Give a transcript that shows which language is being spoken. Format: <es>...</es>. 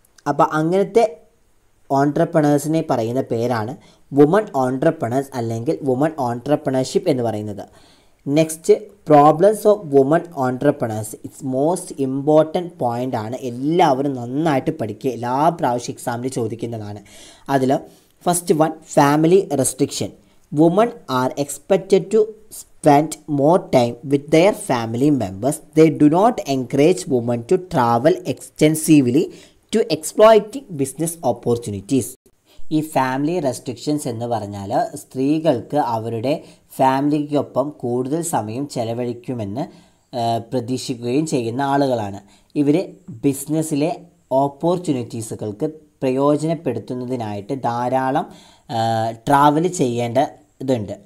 <ml>അപ്പോൾ അങ്ങനത്തെ ഓൺട്രപ്രണേഴ്സിനെ പറയുന്ന പേരാണ് വുമൺ ഓൺട്രപ്രണേഴ്സ് അല്ലെങ്കിൽ വുമൺ ഓൺട്രപ്രണർഷിപ്പ് എന്ന് പറയുന്നത്.</ml> <en>Next, problems of woman entrepreneurs. It's most important point</en> <ml>ആണ്. എല്ലാവരും നന്നായിട്ട് പഠിക്കുക. എല്ലാ പ്രാവശ്യം എക്സാമിന് ചോദിക്കുന്നതാണ്. അതിൽ</ml> <en>First one, family restriction. Women are expected to spend more time with their family members. They do not encourage women to travel extensively to exploiting business opportunities.</en> <ml>ഈ ഫാമിലി റെസ്ട്രിക്ഷൻസ് എന്ന് പറഞ്ഞാൽ സ്ത്രീകൾക്ക് അവരുടെ ഫാമിലിക്കൊപ്പം കൂടുതൽ സമയം ചെലവഴിക്കുമെന്ന് പ്രതീക്ഷിക്കുകയും ചെയ്യുന്ന ആളുകളാണ്. ഇവർ ബിസിനസ്സിലെ ഓപ്പർച്യൂണിറ്റീസുകൾക്ക് പ്രയോജനപ്പെടുത്തുന്നതിനായിട്ട് ധാരാളം ട്രാവൽ ചെയ്യേണ്ട ഇതുണ്ട്.</ml>